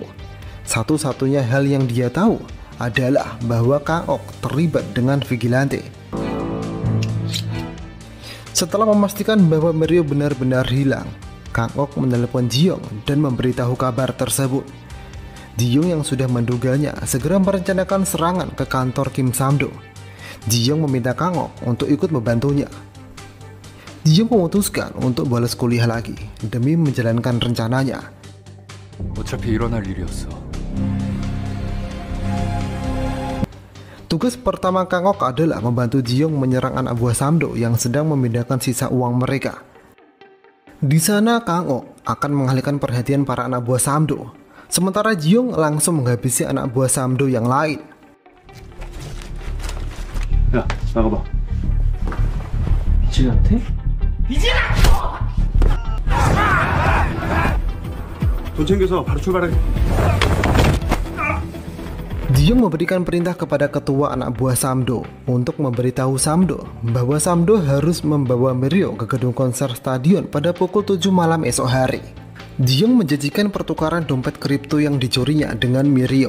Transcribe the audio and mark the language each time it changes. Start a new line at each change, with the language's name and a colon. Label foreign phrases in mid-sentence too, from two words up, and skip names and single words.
Indonesian: Satu-satunya hal yang dia tahu adalah bahwa Kang Ok terlibat dengan vigilante. Setelah memastikan bahwa Mirio benar-benar hilang, Kang Ok menelepon Ji-young dan memberitahu kabar tersebut. Ji-young yang sudah menduganya segera merencanakan serangan ke kantor Kim Sam-do. Ji-young meminta Kang Ok untuk ikut membantunya. Ji-young memutuskan untuk bolos kuliah lagi demi menjalankan rencananya.
Korean: 어차피 일어날 일이었어.
Indonesian: Tugas pertama Kang Ok adalah membantu Ji-young menyerang anak buah Sam-do yang sedang memindahkan sisa uang mereka. Di sana Kang Ok akan mengalihkan perhatian para anak buah Sam-do, sementara Ji-young langsung menghabisi anak buah Sam-do yang lain.
Korean: 야, 나가봐. vigilante? 돈 챙겨서 바로 출발해.
Indonesian: Ji-young memberikan perintah kepada ketua anak buah Sam-do untuk memberitahu Sam-do bahwa Sam-do harus membawa Mirio ke gedung konser stadion pada pukul 7 malam esok hari. Ji-young menjanjikan pertukaran dompet kripto yang dicurinya dengan Mirio.